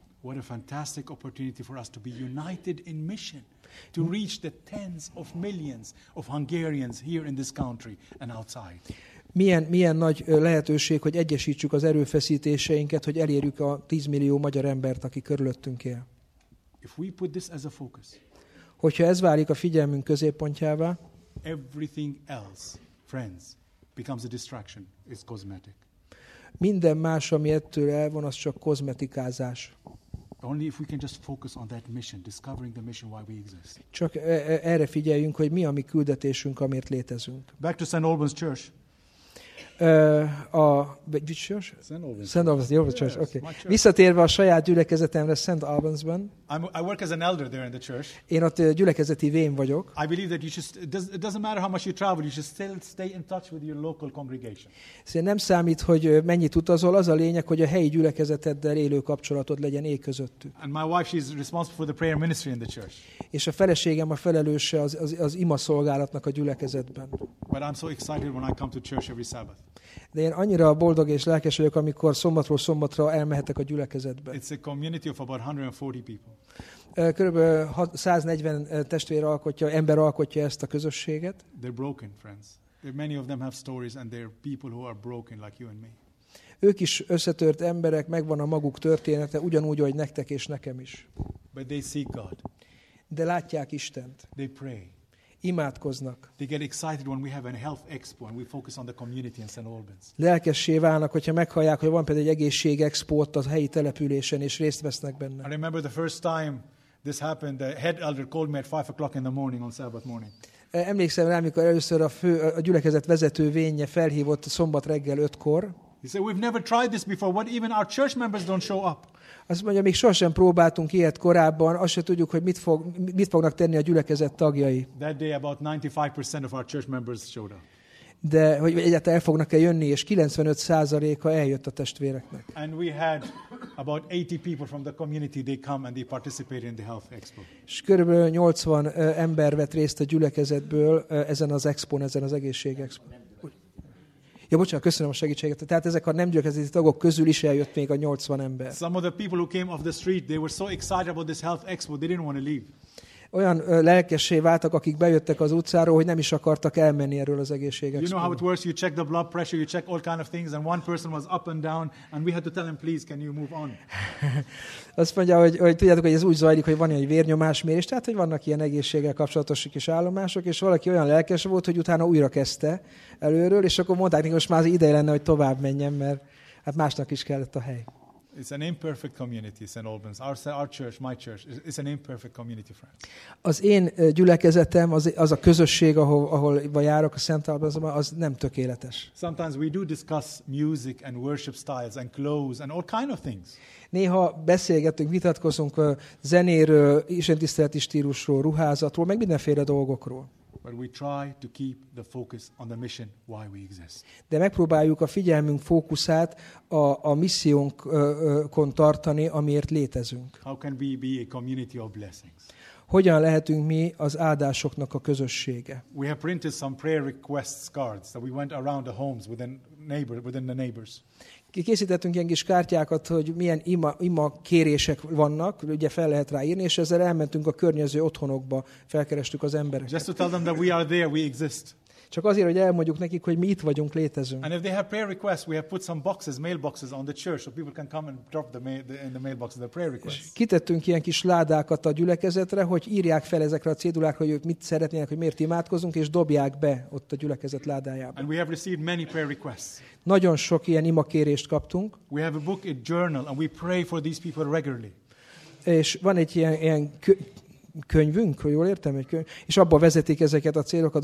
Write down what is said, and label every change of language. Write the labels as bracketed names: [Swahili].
[English] What a fantastic opportunity for us to be united in mission, to reach the tens of millions of Hungarians here in this country and outside. [Hungarian] Milyen nagy lehetőség, hogy egyesítsük az erőfeszítéseinket, hogy elérjük a 10 millió magyar embert, aki körülöttünk él. [English] If we put this as a focus, [Hungarian] hogyha ez válik a figyelmünk középpontjává, [English] everything else, friends, becomes a distraction, it's cosmetic. [Hungarian] Minden más, ami ettől elvon, az csak kozmetikázás. [English] Only if we can just focus on that mission, discovering the mission why we exist. [Hungarian] Csak erre figyeljünk, hogy mi a mi küldetésünk, amiért létezünk. [English] Back to St. Albans Church. Which church? St. Albans. St. Albans Church. Okay. [Hungarian] Visszatérve a saját gyülekezetemre St. Albans-ben. [English] I work as an elder there in the church. [Hungarian] Én ott gyülekezeti vén vagyok. [English] I believe that you just it doesn't matter how much you travel, you should still stay in touch with your local congregation. [Hungarian] Szóval nem számít, hogy mennyit utazol, az a lényeg, hogy a helyi gyülekezeteddel élő kapcsolatod legyen éj közöttük. [English] And my wife, she's responsible for the prayer ministry in the church. [Hungarian] És a feleségem a felelőse az ima szolgálatnak a gyülekezetben. [English] But I'm so excited when I come to church every Sabbath. [Hungarian] De én annyira boldog és lelkes vagyok, amikor szombatról szombatra elmehetek a gyülekezetbe. [English] It's a community of about 140 people. [Hungarian] Körülbelül 140 testvér alkotja, ember alkotja ezt a közösséget. [English] They're broken, friends. Many of them have stories and they're people who are broken like you and me. [Hungarian] Ők is összetört emberek, megvan a maguk története, ugyanúgy, ahogy nektek és nekem is. [English] But they seek God. [Hungarian] De látják Istent. [English] They pray. [Hungarian] Imádkoznak. [English] They get excited when we have a health expo and we focus on the community in St. Albans. [Hungarian] Lelkessé válnak, hogyha meghallják, hogy van például egy egészség expo a helyi településen és részt vesznek benne. [English] I remember the first time this happened, the head elder called me at 5 o'clock in the morning on Sabbath morning. [Hungarian] Emlékszem rá, amikor először a gyülekezet vezető vénje felhívott szombat reggel 5-kor. [English] He said, we've never tried this before. What even our church members don't show up. [Hungarian] Azt mondja, még sohasem próbáltunk ilyet korábban, azt se tudjuk, hogy mit fognak tenni a gyülekezet tagjai. [English] That day about 95% of our church members showed up. [Hungarian] De hogy egyáltalán el fognak-e jönni, és 95%-a eljött a testvéreknek. [English] And we had about 80 people from the community, they come and they participate in the health expo. [Hungarian] És körülbelül 80 ember vett részt a gyülekezetből ezen az expon, ezen az egészség expon. Ja, bocsánat, köszönöm a segítséget. Tehát ezek a nem gyülekezeti tagok közül is eljött még a 80 ember. [English] Some of the people who came off the street, they were so excited about this health expo, they didn't want to leave. [Hungarian] Olyan lelkessé váltak, akik bejöttek az utcáról, hogy nem is akartak elmenni erről az egészség expo. [English] You know how it works, you check the blood pressure, you check all kind of things, and one person was up and down, and we had to tell him, please, can you move on? [Hungarian] Azt mondja, hogy tudjátok, hogy ez úgy zajlik, hogy van egy vérnyomásmérés, tehát, hogy vannak ilyen egészséggel kapcsolatos kis állomások, és valaki olyan lelkes volt, hogy utána újra kezdte előről, és akkor mondták neki, most már az ideje lenne, hogy tovább menjen, mert hát másnak is kellett a hely. [English] It's an imperfect community, St. Albans. Our church, my church, it's an imperfect community, friends. [Hungarian] Az én gyülekezetem, az a közösség, ahol járok a St. Albansban, az nem tökéletes. [English] Sometimes we do discuss music and worship styles and clothes and all kind of things. [Hungarian] Néha beszélgetünk, vitatkozunk zenéről, istentiszteleti stílusról, ruházatról, meg mindenféle dolgokról. [English] But we try to keep the focus on the mission why we exist. [Hungarian] De megpróbáljuk a figyelmünk fókuszát a missziónkon tartani, amiért létezünk. [English] How can we be a community of blessings? [Hungarian] Hogyan lehetünk mi az áldásoknak a közössége? [English] We have printed some prayer requests cards that we went around the homes within the neighbors. [Hungarian] Készítettünk ilyen kis kártyákat, hogy milyen ima kérések vannak, ugye fel lehet ráírni, és ezzel elmentünk a környező otthonokba, felkerestük az embereket. [English] Just to tell them that we are there, we exist. [Hungarian] Csak azért, hogy elmondjuk nekik, hogy mi itt vagyunk, létezünk. [English] And if they have prayer requests, we have put some boxes, mailboxes on the church, so people can come and drop the in the mailbox their prayer requests. [Hungarian] Kitettünk ilyen kis ládákat a gyülekezetre, hogy írják fel ezekre a cédulákra, hogy ők mit szeretnének, hogy miért imádkozunk, és dobják be ott a gyülekezet ládájába. [English] And we have received many prayer requests. [Hungarian] Nagyon sok ilyen imakérést kaptunk. [English] We have a book, a journal, and we pray for these people regularly. [Hungarian] És van egy ilyen könyvünk, hogy jól értem, egy könyv, és abban vezetik ezeket a célokat.